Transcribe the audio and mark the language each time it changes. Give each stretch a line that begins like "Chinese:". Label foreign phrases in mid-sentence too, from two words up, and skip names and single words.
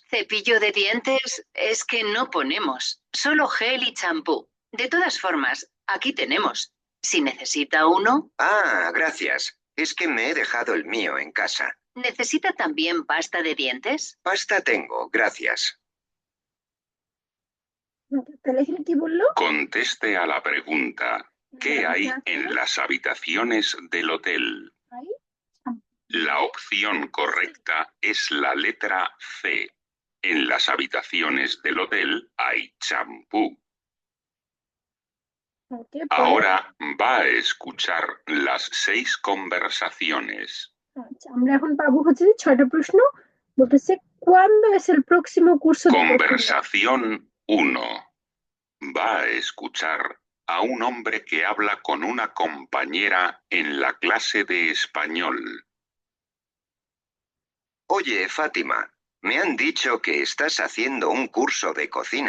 Spanish: ¿Cepillo de dientes? Es que no ponemos, solo gel y champú. De todas formas, aquí tenemos. Si necesita uno... Ah, gracias. Es que me he dejado el mío en casa. ¿Necesita también pasta de dientes? Pasta tengo, gracias.
Bangla: তাহলে এখানে কি বললো?
Spanish: Conteste a la pregunta: ¿qué hay en las habitaciones del hotel? La opción correcta es la letra C. En las habitaciones del hotel hay champú.
Bangla: ওকে, পরে
Spanish: Ahora va a escuchar las 6 conversaciones.
Bangla: আচ্ছা, আমরা এখন পাবো হচ্ছে যে 6টা প্রশ্ন।
Spanish: বলতেছে ¿cuándo es el próximo curso de cocina? Conversación 1. Va a escuchar a un hombre que habla con una compañera en la clase de español. Oye, Fátima, me han dicho que estás haciendo un curso de cocina.